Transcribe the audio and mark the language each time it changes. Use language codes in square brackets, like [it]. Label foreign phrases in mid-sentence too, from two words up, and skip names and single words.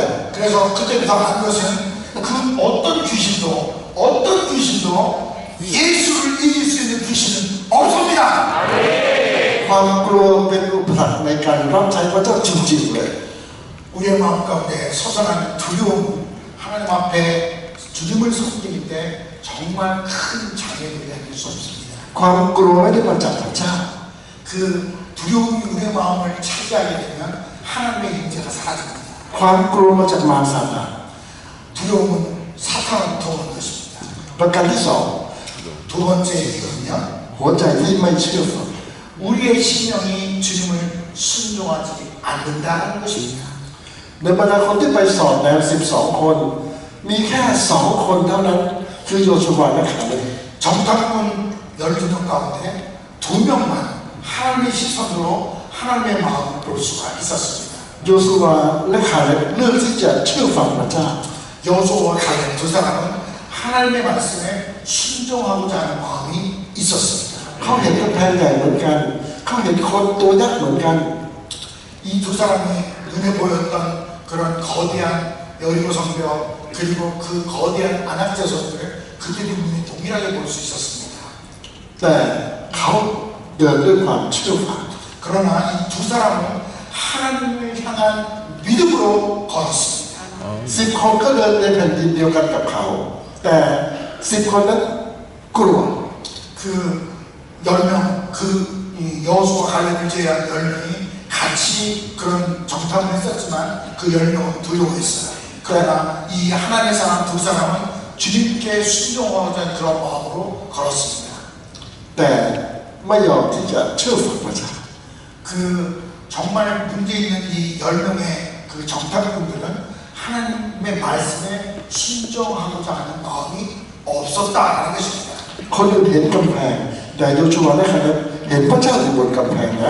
[ko] 그래서 그때부터 한 것은 그 어떤 귀신도 예수를 이길 수 있는 귀신은 없습니다. [th] ความกลัวเป็นอุปสรรคในการรับใช้พระเจ้าจริงๆเลย [ko] 우리의 마음 가운데 솟아나는 두려움 하나님 앞에 주님을 섬길 때 정말 큰 장애물이 아닐 수 없습니다. [th] ความกลัวไม่ได้มาจากพระเจ้า [ko] 그 두려움이 우리의 마음을 차지하게 되면 하나님의 임재가 사라집니다. [th] ความกลัวมาจากมารซาตาน [ko] 두려움은 사탄으로부터 오는 것입니다. [th] ประการที่สอง [ko] 두 번째 이유는요. [th] หัวใจที่ไม่เชื่อฟัง [ko] 우리의 심령이 주님을 순종하지 않는다는 것입니다. [th] ในบรรดาคนที่ไปสอนแล้ว12 คนมีแค่2 คนเท่านั้นคือโยชูวาและคาเลบ [ko] 정탐꾼 12명 가운데 2명만 하나님의 시선으로 하나님의 마음을 볼 수가 있었습니다. [th] โยชูวาและคาเลบเลือกที่จะเชื่อฟังพระเจ้า [ko] 여호수아와 갈렙 두 사람은 하나님의 말씀에 순종하고자 하는 마음이 있었습니다. [th] เขาเห็นกำแพงใหญ่เหมือนกันเขาเห็นคนตัวยักษ์เหมือนกัน [ko] 이 두 사람이 눈에 보였던 그런 거대한 여리고 성벽 그리고 그 거대한 안악 자손들을 그들이 눈에 동일하게 볼 수 있었습니다. [th] แต่เขาเดินด้วยความเชื่อฟัง [ko] 그러나 이 두 사람은 하나님을 향한 믿음으로 걸었습니다. [th] 10 คนก็เดินในแผ่นดินเดียวกันกับเขาแต่10 คนนั้นกลัว [ko] 그 10명 그 여호수아 갈렙을 제외한 10명이 같이 그런 정탐을 했었지만 그 10명은 두려워했어요. 그러나 이 하나님의 사람 두 사람은 주님께 순종하고자 하는 그런 마음으로 걸었습니다. [th] แต่ไม่ยอมที่จะเชื่อฟังพระเจ้า [ko] 그 정말 문제 있는 이 10명의 그 정탐꾼들은 하나님의 말씀에 순종하고자 하는 마음이 없었다라는 것입니다. [th] คนอื่นเห็นกำแพงแต่โยชูวาและคาเลบเห็นพระเจ้าอยู่บนกำแพงนั้น